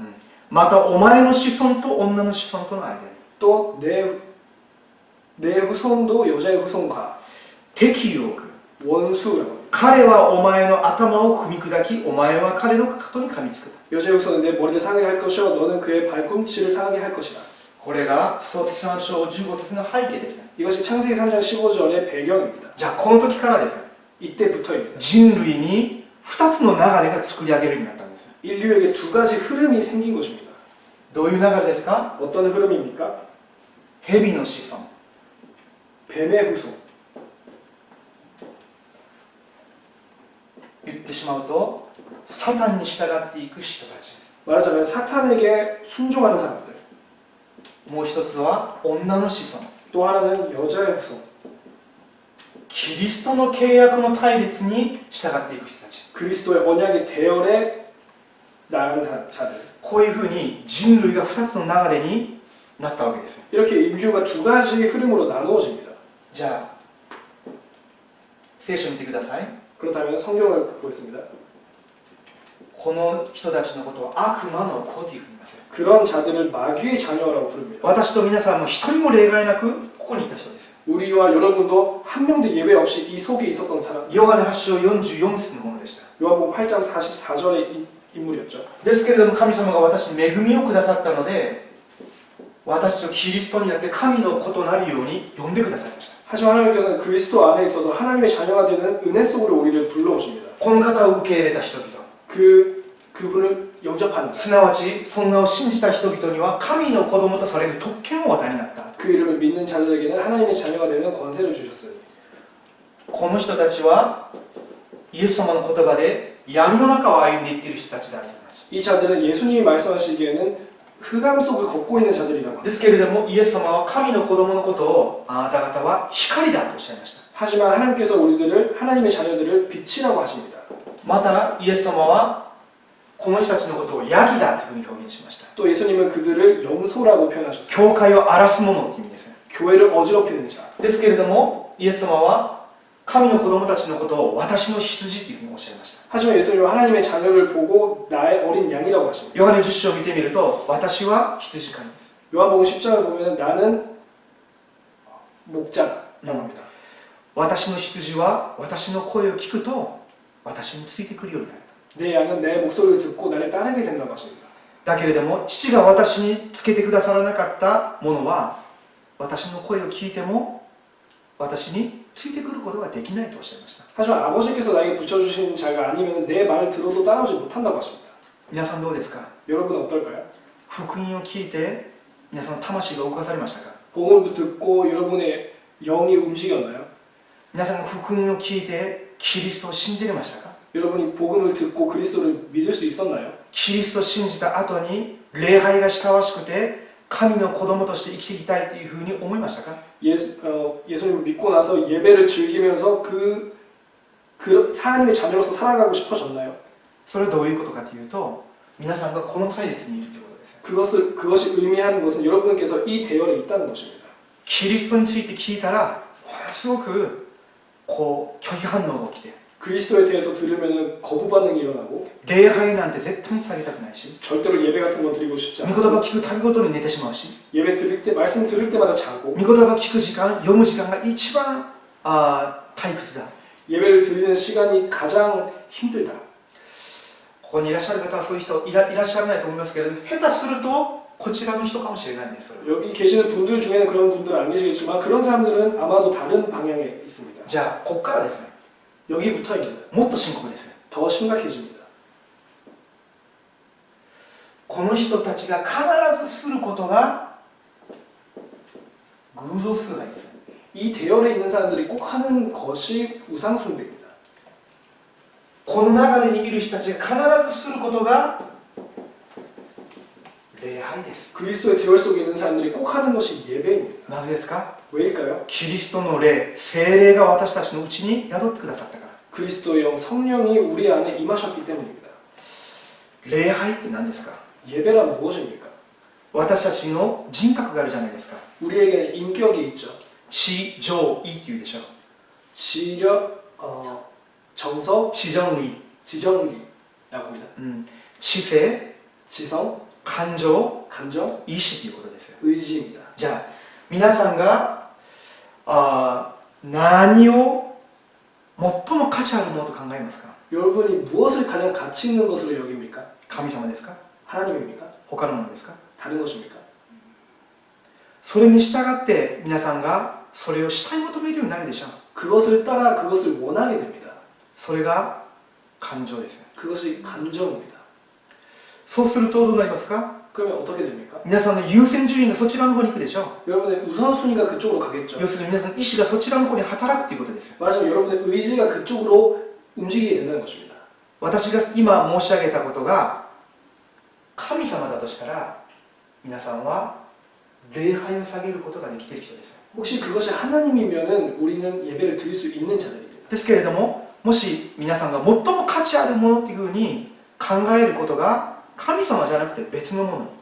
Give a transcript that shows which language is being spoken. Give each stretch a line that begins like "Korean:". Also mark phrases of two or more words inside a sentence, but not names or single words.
Japanese: またお前の子孫と女の子孫との間に
Korean: 또 내 후손도 여자의 후손과
Japanese: 敵意を置く。
Korean: 원수라고 합니다.
Japanese: 彼はお前の頭を踏み砕き、お前は彼のかかとに噛みつく。
Korean: 여자의 후손은 내 머리를 상하게 할 것이요 너는 그의 발꿈치를 상하게 할 것이다.
Japanese: これが創世記3章15節の背景です。
Korean: 이것이 창세기 3장 15절의 배경입니다.
Japanese: じゃあこの時からです。
Korean: 이때부터입니다.
Japanese: 人類に2つの流れが作り上げるようになったんです。
Korean: 인류에게 두 가지 흐름이 생긴 것입니다.
Japanese: どういう流れですか。
Korean: 어떤 흐름입니까?
Japanese: 蛇の子孫、
Korean: 뱀의 후손.
Japanese: 言ってしまうとサタンに従っていく人たち。
Korean: 말하자면 사탄에게 순종하는 사람들.
Japanese: もう一つは女の子孫。
Korean: 또 하나는 여자의 후손.
Japanese: キリストの契約の対立に従っていく人たち。
Korean: 그리스도의 언약의 대열에 나아가는 자들.
Japanese: こういうふうに人類が2つの流れになったわけです。
Korean: 이렇게 인류가 두 가지 흐름으로 나누어집니다.
Japanese: じゃあ聖書を見てください。
Korean: 그렇다면 성경을 보겠습니다.
Japanese: この人たちのことを悪魔の子というふうに言います。
Korean: 그런 자들을 마귀의 자녀라고 부릅니다.
Japanese: 私と皆さんも一人も例外なくここにいた人です。
Korean: 우리와 여러분도 한 명도 예외 없이 이 속에 있었던 사람.
Japanese: ヨハネ8章44節のものでした。
Korean: 요한복음 8장 44절의 인물이었죠.
Japanese: ですけれども神様が私に恵みをくださったので、私とキリストになって神の子となるように呼んでくださいました。
Korean: 하지만 하나님께서는 그리스도 안에 있어서 하나님의 자녀가 되는 은혜 속으로 우리를 불러오십니다.
Japanese: この方を受け入れた人々、
Korean: 그분을 영접하는
Japanese: すなわちその名を信じた人々には神の子供とされる特権をお与えになった。
Korean: 그 이름을 믿는 자들에게는 하나님의 자녀가 되는 권세를 주셨으니
Japanese: この人たちはイエス様の言葉で闇の中を歩んでいっている人たちだと言います。
Korean: 이 자들은 예수님이 말씀하시기에는 흑암 속을 걷고 있는 자들이라고 합니다.
Japanese: ですけれどもイエス様は神の子供のことをあなた方は光だとおっしゃいました。
Korean: 하지만 하나님께서 우리들을 하나님의 자녀들을 빛이라고 하십니다.
Japanese: またイエス様はこの人たちのことをヤギだというふうに表現しました。
Korean: 또 예수님은 그들을 염소라고 표현하셨습니다.
Japanese: 教会を荒らす者という意味です。
Korean: 교회를 어지럽히는 자.
Japanese: ですけれどもイエス様は神の子供たちのことを私の羊というふうにおっしゃいました。
Korean: 하지만 예수님은 하나님의 자녀를 보고 나의 어린 양이라고 하십니다.
Japanese: ヨハネ10章を見てみると私は羊飼いです。
Korean: 요한복음 10장을 보면 나는 목자라고 합니다.
Japanese: 私の羊は私の声を聞くと私についてくるようになる。
Korean: 내 양은 내 목소리를 듣고 나를 따르게 된다고 하십니다.
Japanese: だけれども父が私につけてくださらなかったものは私の声を聞いても私についてくることができないとおっしゃいました。
Korean: 하지만 아버지께서 나에게 붙여주신 자가 아니면 내 말을 들어도 따라오지 못한다고 하십니다.
Japanese: 皆さんどうですか？
Korean: 여러분은 어떨까요?
Japanese: 福音を聞いて皆さん魂が動かされましたか？
Korean: 복음을 듣고 여러분의 영이 움직였나요?
Japanese: 皆さん福音を聞いてキリストを信じれましたか？
Korean: 여러분이 복음을 듣고 그리스도를 믿을 수 있었나요?
Japanese: キリストを信じた後に礼拝が親しくて神の子供として生きていきたいというふうに思いましたか？
Korean: 예수님을 믿고 나서 예배를 즐기면서 하나님의 자녀로서 살아가고 싶어졌나요?
Japanese: それはどういうことかというと皆さんがこの隊列にいるということです。
Korean: 그것이 의미하는 것은 여러분께서 이 대열에 있다는 것입니다.
Japanese: キリストについて聞いたらすごくこう拒否反応が起きて
Korean: 그리스도에 대해서 들으면 거부 반응이 일어나고
Japanese: 礼拝なんて絶対に下げたくないし
Korean: 절대로 예배 같은 거 드리고 싶지
Japanese: 御
Korean: 않고
Japanese: 言葉聞くたびごとに寝てしまうし
Korean: 예배 드릴 때 말씀 들을 때마다 자고
Japanese: 御言葉聞く時間読む時間が一番退屈だ。
Korean: 예배를 드리는 시간이 가장 힘들다.
Japanese: ここにいらっしゃる方はそういう人いらっしゃらないと思いますけれども下手するとこちらの人かもしれないんです。
Korean: 여기 계시는 분들 중에는 그런 분들은 안 계시겠지만 그런 사람들은 아마도 다른 방향에 있습니다.
Japanese: じゃあここからですね
Korean: 여기부터입니다.
Japanese: もっと深刻ですね。
Korean: 더 심각해집니다.
Japanese: この人たちが必ずすることが偶像崇拝ですね。
Korean: 이 대열에 있는 사람들이 꼭 하는 것이 우상숭배입니다.
Japanese: この流れにいる人たちが必ずすることが礼拝です。
Korean: 그리스도의 대열 속에 있는 사람들이 꼭 하는 것이 예배입니다.
Japanese: なぜですか？
Korean: 왜일까요?
Japanese: キリストの霊、聖霊が私たちのうちに宿ってくださったから。
Korean: 그리스도의 영 성령이 우리 안에 임하셨기 때문입니다.
Japanese: 礼拝って何ですか？
Korean: 예배란 무엇입니까?
Japanese: 私たちの人格があるじゃないですか。
Korean: 우리에게는 인격이 있죠.
Japanese: 知、情、意っていうでしょ。
Korean: 지력, 정서,
Japanese: 知、情、意。
Korean: 지정리라고 합니다.
Japanese: 知性、
Korean: 지성,
Japanese: 感情、
Korean: 감정,
Japanese: 意志ということですよ。
Korean: 의지입니다.
Japanese: じゃあ皆さんが何を最も価値あるものと考えますか？
Korean: 여러분이 무엇을 가장 가치 있는 것으로 여깁니까?
Japanese: 神様ですか？
Korean: 하나님입니까?
Japanese: 他のものですか？
Korean: 다른 것입니까?
Japanese: それに従って皆さんがそれを主体求めるようになるでしょう。
Korean: 그것을 따라 그것을 원하게 됩니다.
Japanese: それが感情です。
Korean: 그것이 감정입니다.
Japanese: そうするとどうなりますか？
Korean: 그러면 어떻게 됩니까?
Japanese: 皆さんの優先順位がそちらの方に行くでしょう。
Korean: 여러분의 우선순위가 그쪽으로 가겠죠.
Japanese: 要するに皆さんの意志がそちらの方に働くということですよ。
Korean: 말하자면 여러분의 의지가 그쪽으로 움직이게 된다는 것입니다.
Japanese: 私が今申し上げたことが神様だとしたら皆さんは礼拝を下げることができている人です。
Korean: 혹시 그것이 하나님이면은 우리는 예배를 드릴 수 있는 자들입니다.
Japanese: ですけれどももし皆さんが最も価値あるものっていうふうに考えることが神様じゃなくて別のもの